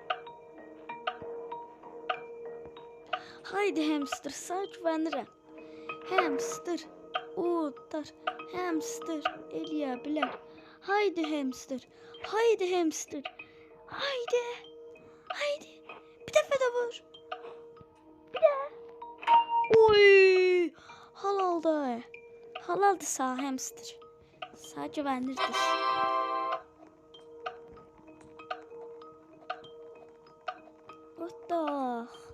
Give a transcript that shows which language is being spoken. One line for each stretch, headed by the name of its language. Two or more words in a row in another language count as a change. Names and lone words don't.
Azerbaijani: Haydi hamster sağ güvenirəm. Hamster udar. Hamster eləyə bilər. Haydi hamster. Haydi hamster. Haydi. Haydi. Bir dəfə də vur. Bir də. Oy. Halaldı. Halaldı sağ hamster. Sağ güvenirdir. Hatta.